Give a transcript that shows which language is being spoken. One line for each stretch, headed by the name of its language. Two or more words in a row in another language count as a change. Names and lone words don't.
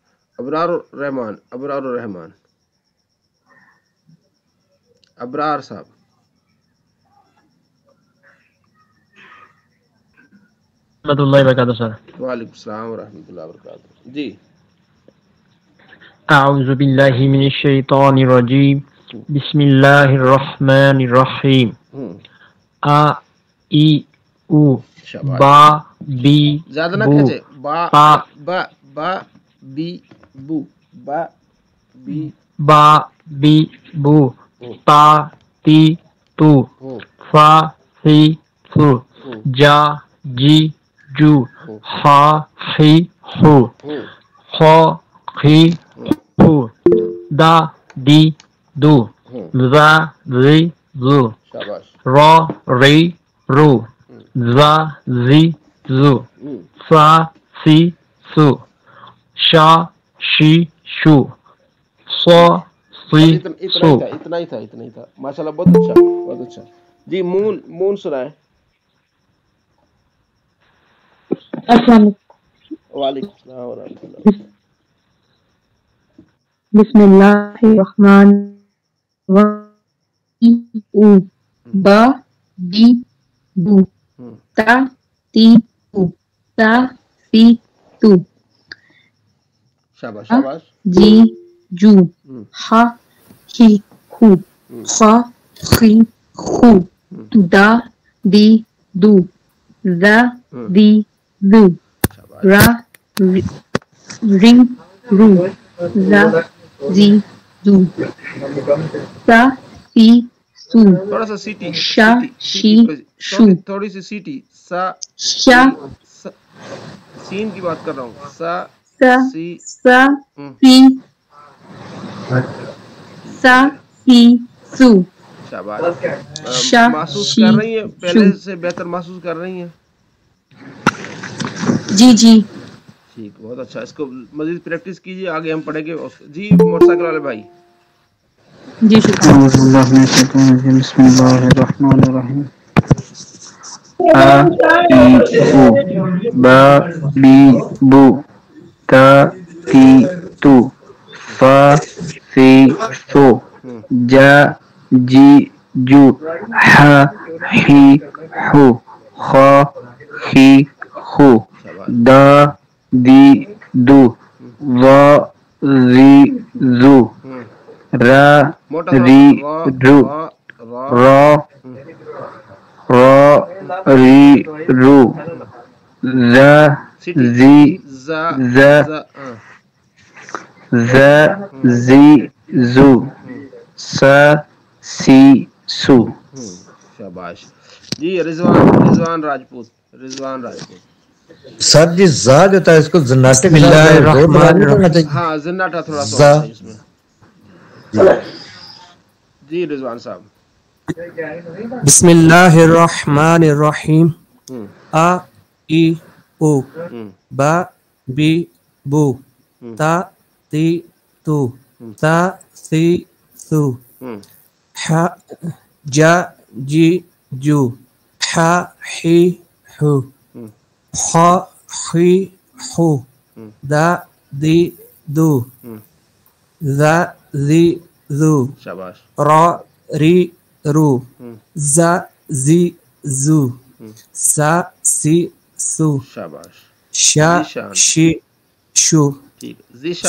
Urdu: ابرار الرحمان، ابرار الرحمان، ابرار صاحب.
Arabic: ورحمۃ اللہ وبرکاتہ سر. وعلیکم السلام ورحمۃ اللہ وبرکاتہ.
Urdu: جی
Arabic: اعوذ باللہ من الشیطان الرجیم بسم الله الرحمن الرحيم آ ای او با بی
Urdu: زیادہ نہ
Arabic: بو
Urdu: کھینچے با
Arabic: تا با با بی بو با بی با بی بو تا تی تو فا سی سو جا جی جو ہا خی خو خو خی خو دا دی دو زا زی زو
Urdu: شاباش
Arabic: را ری رو زا زی زو سا سی سو شا شی شو سو سی سو
Urdu: اتنا ہی تھا
Arabic: ماشاء اللہ
Urdu: بہت اچھا بہت اچھا جی مون مون سنائیں
Arabic: السلام علیکم. وعلیکم السلام ورحمۃ اللہ بسم اللہ الرحمن الرحیم او با بی بو تا تی تو سا سی تو
Urdu: شاباش شاباش
Arabic: جی جو ہا ہی ہو خا خی خو دا دی دو زا دی زو را رنگ رو زا زی زو سا سی سو
Urdu: تھوڑا سا سیٹی
Arabic: شا شی شو
Urdu: تھوڑی سی سیٹی سا
Arabic: شا
Urdu: سین کی بات کر رہا ہوں سا
Arabic: سا سی سا سی سا سی سو
Urdu: شاباش
Arabic: شا
Urdu: محسوس
Arabic: شی
Urdu: کر رہی ہیں
Arabic: شو
Urdu: پہلے سے بہتر محسوس کر رہی ہیں جی جی ٹھیک بہت اچھا اس کو مزید پریکٹس کیجیے آگے ہم پڑھیں گے جی موٹر سائیکل والے بھائی جی شکریہ
Arabic: اعوذ باللہ من الشیطان الرجیم بسم اللہ الرحمن الرحیم آ ای او با بی بو تا تی تو فا سی سو جا جی جو ہا ہی ہو خا خی خو دا دی دو وا زی زو را
Urdu: موٹا
Arabic: ری رو را را ری رو زا زی زا زا زی زو سا سی سو
Urdu: شاباش جی رضوان راجپوت سر جی زا جو تھا اس کو زناٹے
Arabic: بسم
Urdu: کے ساتھ
Arabic: اللہ
Urdu: زور لگا
Arabic: الرحمن
Urdu: نہیں پڑنا
Arabic: الرحیم
Urdu: چاہیے ہاں زناٹا تھوڑا سا
Arabic: زا
Urdu: ہونا چاہیے اس میں جی رضوان صاحب
Arabic: بسم اللہ الرحمن الرحیم آ ای او با بی بو تا تی تو تا سی سو ہا جا جی جو ہا ہی ہو خا خی خو دا دی دو زا زی زو
Urdu: شاباش
Arabic: را ری رو زا زی زو سا سی سو
Urdu: شاباش
Arabic: شا
Urdu: ذیشان
Arabic: شی شو
Urdu: ٹھیک ذیشان